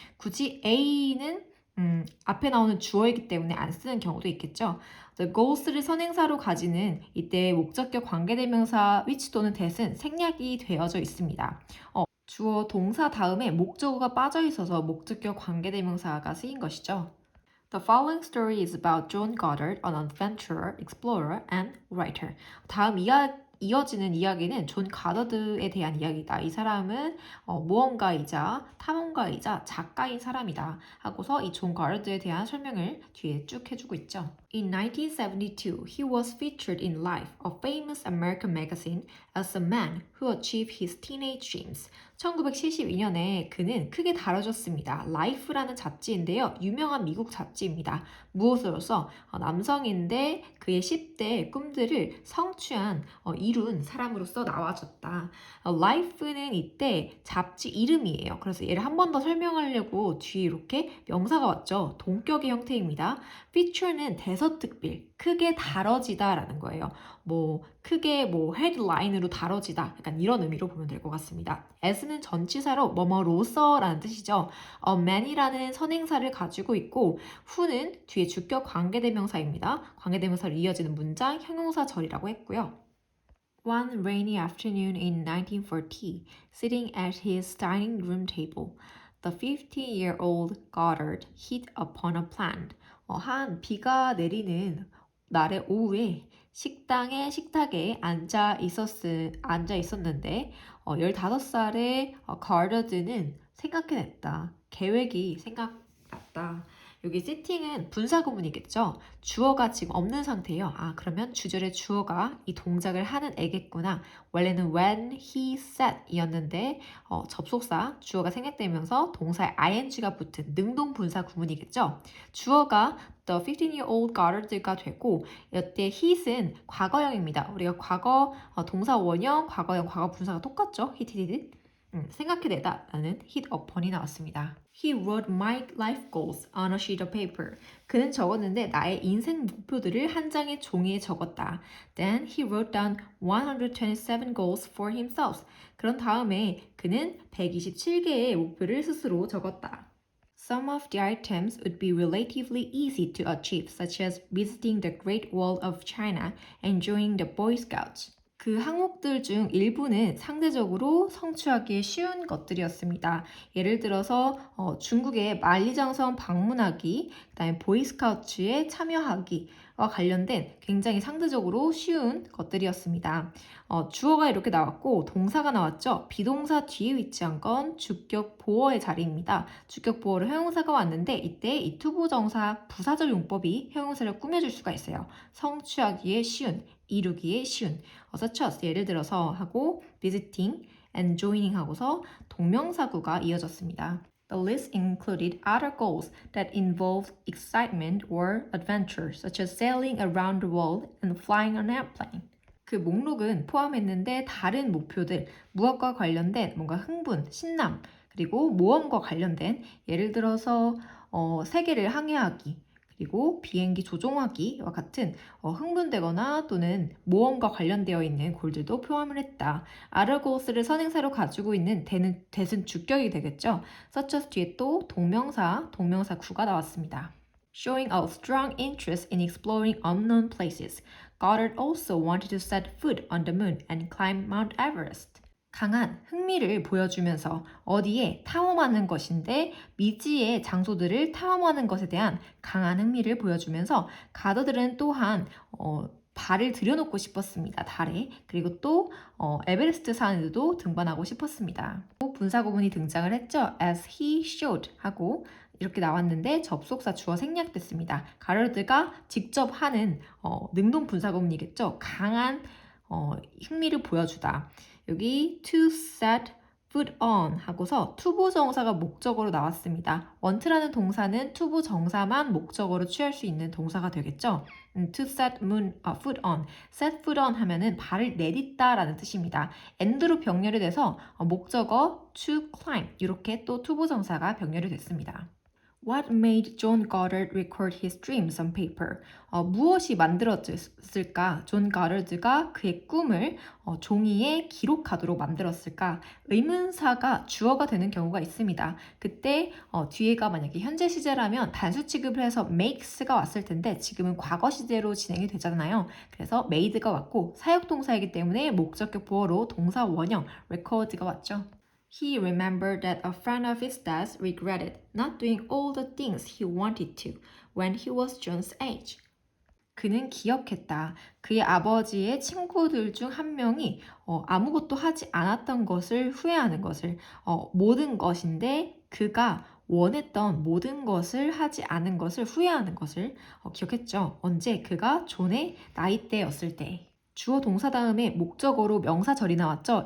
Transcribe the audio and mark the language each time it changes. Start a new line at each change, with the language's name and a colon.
Korean: 굳이 A는 앞에 나오는 주어이기 때문에 안 쓰는 경우도 있겠죠. The goals를 선행사로 가지는 이때 목적격 관계대명사 which 또는 that은 생략이 되어져 있습니다. 주어 동사 다음에 목적어가 빠져 있어서 목적격 관계대명사가 쓰인 것이죠.
English: The following story is about John Goddard, an adventurer, explorer, and writer.
Korean: 다음 이어지는 이야기는 존 가더드에 대한 이야기다. 이 사람은 모험가이자 탐험가이자 작가인 사람이다. 하고서 이 존 가더드에 대한 설명을 뒤에 쭉 해주고 있죠.
English: In 1972, he was featured in Life, a famous American magazine, as a man who achieved his teenage dreams.
Korean: 1972년에 그는 크게 다뤄졌습니다. Life라는 잡지인데요. 유명한 미국 잡지입니다. 무엇으로서 남성인데 그의 10대 꿈들을 성취한 이룬 사람으로서 나와줬다. Life는 이때 잡지 이름이에요. 그래서 얘를 한 번 더 설명하려고 뒤에 이렇게 명사가 왔죠. 동격의 형태입니다. feature는 대서특필, 크게 다뤄지다 라는 거예요. 크게 헤드라인으로 다뤄지다. 약간 이런 의미로 보면 될 것 같습니다. as는 전치사로 뭐뭐로서 라는 뜻이죠. man이라는 선행사를 가지고 있고 who는 뒤에 주격 관계대명사입니다. 관계대명사로 이어지는 문장 형용사절이라고 했고요.
English: One rainy afternoon in 1940, sitting at his dining room table, the 50-year-old Goddard hit upon a plan.
Korean: 한 비가 내리는 날의 오후에 식당의 식탁에 앉아 있었는데 15살의 가러드는 생각해냈다. 계획이 생각났다. 여기 sitting은 분사 구문이겠죠? 주어가 지금 없는 상태예요. 그러면 주절의 주어가 이 동작을 하는 애겠구나. 원래는
English: when he sat
Korean: 이었는데 접속사 주어가 생략되면서 동사에 ing가 붙은 능동 분사 구문이겠죠? 주어가
English: the 15-year-old Goddard
Korean: 가 되고 이때 hit은 과거형입니다. 우리가 과거 동사 원형, 과거형, 과거 분사가 똑같죠?
English: hit, did.
Korean: 생각해내다 라는 hit upon이 나왔습니다.
English: He wrote my life goals on a sheet of paper.
Korean: 그는 적었는데 나의 인생 목표들을 한 장의 종이에 적었다.
English: Then he wrote down 127 goals for himself.
Korean: 그런 다음에 그는 127개의 목표를 스스로 적었다.
English: Some of the items would be relatively easy to achieve, such as visiting the Great Wall of China and joining the Boy Scouts.
Korean: 그 항목들 중 일부는 상대적으로 성취하기 쉬운 것들이었습니다. 예를 들어서 중국의 만리장성 방문하기, 그다음에 보이스카우트에 참여하기와 관련된 굉장히 상대적으로 쉬운 것들이었습니다. 주어가 이렇게 나왔고 동사가 나왔죠. 비동사 뒤에 위치한 건 주격 보어의 자리입니다. 주격 보어로 형용사가 왔는데 이때 이 투부정사 부사절 용법이 형용사를 꾸며줄 수가 있어요. 성취하기에 쉬운, 이루기에 쉬운. such as 예를 들어서 하고
English: visiting and joining
Korean: 하고서 동명사구가 이어졌습니다.
English: The list included other goals that involved excitement or adventure, such as sailing around the world and flying an airplane.
Korean: 그 목록은 포함했는데 다른 목표들, 무엇과 관련된 뭔가 흥분, 신남, 그리고 모험과 관련된 예를 들어서 세계를 항해하기, 그리고 비행기 조종하기와 같은 흥분되거나 또는 모험과 관련되어 있는 골들도 포함을 했다. 아르고스를 선행사로 가지고 있는 대는 주격이 되겠죠. such as 뒤에 또 동명사 구가 나왔습니다.
English: Showing a strong interest in exploring unknown places, Goddard also wanted to set foot on the moon and climb Mount Everest.
Korean: 강한 흥미를 보여주면서 어디에 탐험하는 것인데 미지의 장소들을 탐험하는 것에 대한 강한 흥미를 보여주면서 가더들은 또한 발을 들여놓고 싶었습니다. 달에. 그리고 또 에베레스트 산에도 등반하고 싶었습니다. 분사 구문이 등장을 했죠.
English: As he showed
Korean: 하고 이렇게 나왔는데 접속사 주어 생략됐습니다. 가러드가 직접 하는 능동 분사 구문이겠죠. 강한 흥미를 보여주다. 여기
English: to set foot on
Korean: 하고서 투부정사가 목적어로 나왔습니다. want라는 동사는 투부정사만 목적어로 취할 수 있는 동사가 되겠죠.
English: to set foot on, set foot on
Korean: 하면은 발을 내딛다 라는 뜻입니다. and로 병렬이 돼서 목적어
English: to climb
Korean: 이렇게 또 투부정사가 병렬이 됐습니다.
English: What made John Goddard record his dreams on paper?
Korean: 무엇이 만들어졌을까? 존 가더드가 그의 꿈을 종이에 기록하도록 만들었을까? 의문사가 주어가 되는 경우가 있습니다. 그때 뒤에가 만약에 현재 시제라면 단수 취급을 해서 makes가 왔을 텐데 지금은 과거 시제로 진행이 되잖아요. 그래서 made가 왔고 사역동사이기 때문에 목적격 보어로 동사 원형 record가 왔죠.
English: He remembered that a friend of his dad's regretted not doing all the things he wanted to when he was John's age.
Korean: 그는 기억했다. 그의 아버지의 친구들 중 한 명이 아무것도 하지 않았던 것을 후회하는 것을 모든 것인데 그가 원했던 모든 것을 하지 않은 것을 후회하는 것을 기억했죠. 언제? 그가 존의 나이대였을 때. 주어 동사 다음에 목적어로 명사절이 나왔죠.